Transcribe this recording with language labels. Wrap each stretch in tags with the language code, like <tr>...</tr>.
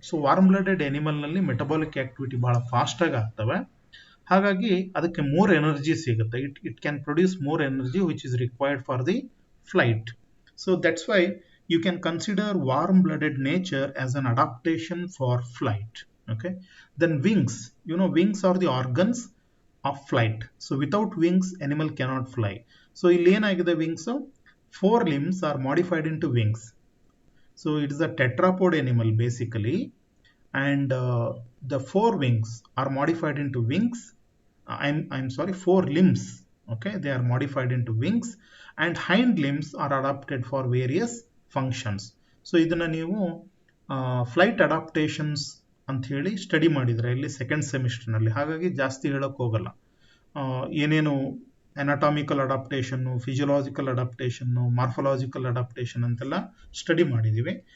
<kn>So warm blooded ಎನಿಮಲ್ನಲ್ಲಿ metabolic activity ಬಹಳ ಫಾಸ್ಟಾಗಿ ಆಗ್ತವೆ. ಹಾಗಾಗಿ ಅದಕ್ಕೆ ಮೋರ್ ಎನರ್ಜಿ ಸಿಗುತ್ತೆ.</kn> <en>It can produce more energy which is required for the flight. So that's why you can consider warm blooded nature as an adaptation for flight. Okay, then wings, wings are the organs of flight. So without wings animal cannot fly. So</en> <kn>ಇಲ್ಲಿ ಏನಾಗಿದೆ,</kn> <en>wings 4 limbs are modified into wings. So it is a tetrapod animal basically, and the 4 wings are modified into wings. I'm sorry, 4 limbs, okay, they are modified into wings, and hind limbs are adapted for various functions.</en> <kn>So ಇದನ್ನ ನೀವು flight adaptations ಅಂತ ಹೇಳಿ study ಮಾಡಿದ್ರೆ ಇಲ್ಲಿ second ಸೆಮಿಸ್ಟರ್ನಲ್ಲಿ. ಹಾಗಾಗಿ ಜಾಸ್ತಿ ಹೇಳೋಕೆ ಹೋಗಲ್ಲ. ಏನೇನು ಅನಾಟಾಮಿಕಲ್ ಅಡಾಪ್ಟೇಷನ್ನು, ಫಿಸಿಯೋಲಾಜಿಕಲ್ ಅಡಾಪ್ಟೇಷನ್ನು, ಮಾರ್ಫೊಲಾಜಿಕಲ್ ಅಡಾಪ್ಟೇಷನ್ ಅಂತೆಲ್ಲ ಸ್ಟಡಿ ಮಾಡಿದ್ದೀವಿ.</kn>